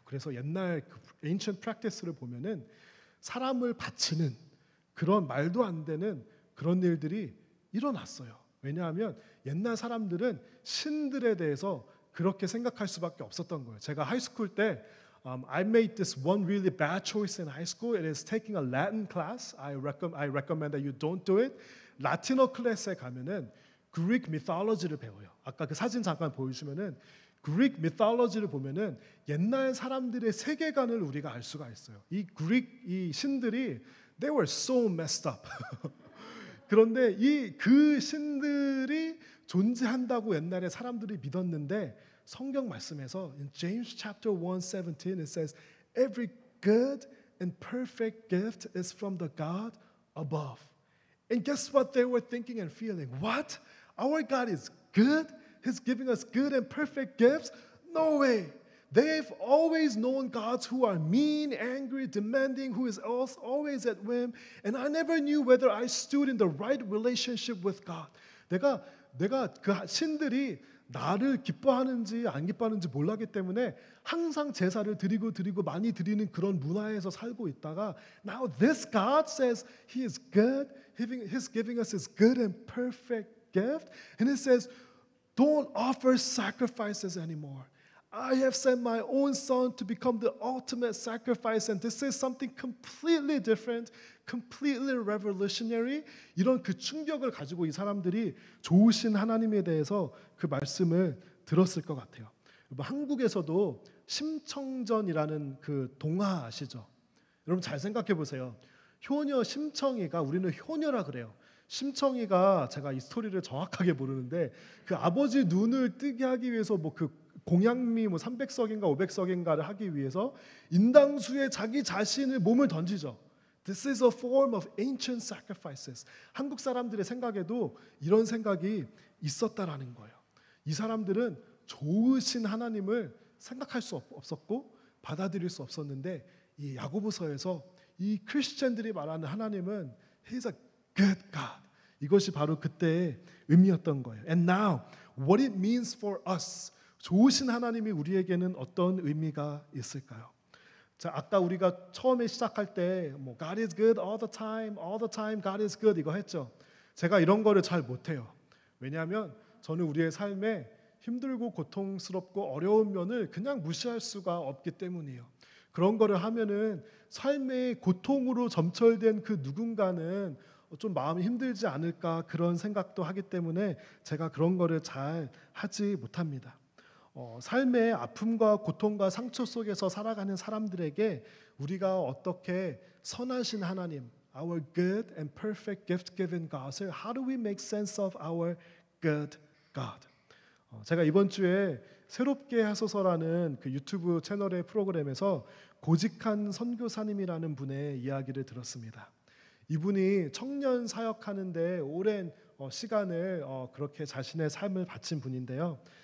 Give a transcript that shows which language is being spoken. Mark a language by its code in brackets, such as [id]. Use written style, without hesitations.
[ko] 그래서 옛날 그 ancient practice를 보면은 사람을 바치는 그런 말도 안 되는 그런 일들이 일어났어요. 왜냐하면 옛날 사람들은 신들에 대해서 그렇게 생각할 수밖에 없었던 거예요. 제가 하이스쿨 때 [en] I made this one really bad choice in high school. It is taking a Latin class. I recommend that you don't do it. [ko] 라틴어 클래스에 가면은 Greek mythology를 배워요. 아까 그 사진 잠깐 보여주시면은 Greek mythology를 보면은 옛날 사람들의 세계관을 우리가 알 수가 있어요. 이 신들이 [en] they were so messed up. [ko] 그런데 그 신들이 존재한다고 옛날에 사람들이 믿었는데 성경 말씀에서 [en] in James chapter 1:17 it says every good and perfect gift is from the God above. And guess what they were thinking and feeling? What? Our God is good? He's giving us good and perfect gifts? No way. They've always known gods who are mean, angry, demanding, who is always at whim. And I never knew whether I stood in the right relationship with God. [ko] 내가 그 신들이 나를 기뻐하는지 안 기뻐하는지 몰랐기 때문에 항상 제사를 드리고 많이 드리는 그런 문화에서 살고 있다가 [en] now this God says He is good. He's giving us His good and perfect gift. And it says don't offer sacrifices anymore. I have sent my own son to become the ultimate sacrifice, and this is something completely different, completely revolutionary. [ko] 이런 그 충격을 가지고 이 사람들이 좋으신 하나님에 대해서 그 말씀을 들었을 것 같아요. 한국에서도 심청전이라는 그 동화 아시죠? 여러분 잘 생각해 보세요. 효녀 심청이가 우리는 효녀라 그래요. 심청이가 제가 이 스토리를 정확하게 모르는데 그 아버지 눈을 뜨게 하기 위해서 그 공양미 300석인가 500석인가를 하기 위해서 인당수에 자기 자신의 몸을 던지죠. [en] This is a form of ancient sacrifices. [ko] 한국 사람들의 생각에도 이런 생각이 있었다라는 거예요. 이 사람들은 좋으신 하나님을 생각할 수 없었고 받아들일 수 없었는데 이 야고보서에서 이 크리스천들이 말하는 하나님은 [en] He's a good God. [ko] 이것이 바로 그때의 의미였던 거예요. [en] And now, what it means for us. [ko] 좋으신 하나님이 우리에게는 어떤 의미가 있을까요? 자, 아까 우리가 처음에 시작할 때 [en] God is good all the time, God is good [ko] 이거 했죠. 제가 이런 거를 잘 못해요. 왜냐하면 저는 우리의 삶에 힘들고 고통스럽고 어려운 면을 그냥 무시할 수가 없기 때문이에요. 그런 거를 하면은 삶의 고통으로 점철된 그 누군가는 좀 마음이 힘들지 않을까 그런 생각도 하기 때문에 제가 그런 거를 잘 하지 못합니다. 삶의 아픔과 고통과 상처 속에서 살아가는 사람들에게 우리가 어떻게 선하신 하나님, [en] our good and perfect gift-given God [ko] 을 [en] how do we make sense of our good God? [ko] 제가 이번 주에 새롭게 하소서라는 그 유튜브 채널의 프로그램에서 고직한 선교사님이라는 분의 이야기를 들었습니다. 이분이 청년 사역하는데 오랜 시간을 그렇게 자신의 삶을 바친 분인데요.